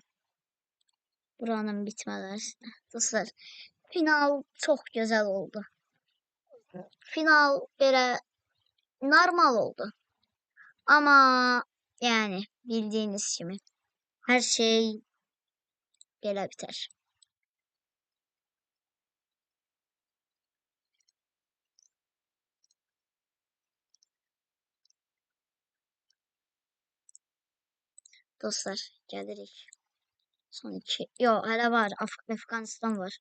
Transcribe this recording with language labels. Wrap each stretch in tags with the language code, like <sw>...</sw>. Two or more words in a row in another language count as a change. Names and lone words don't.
<az>Buranın bitmələrinə.</az> <tr>Dostlar, final çok güzel oldu.</tr> <az>Final belə normal oldu.</az> <tr>Ama yani bildiğiniz gibi her şey belə biter.</tr> <az>Dostlar, gəlirik. Son iki. Yo, hələ var. Afganistan var.</az>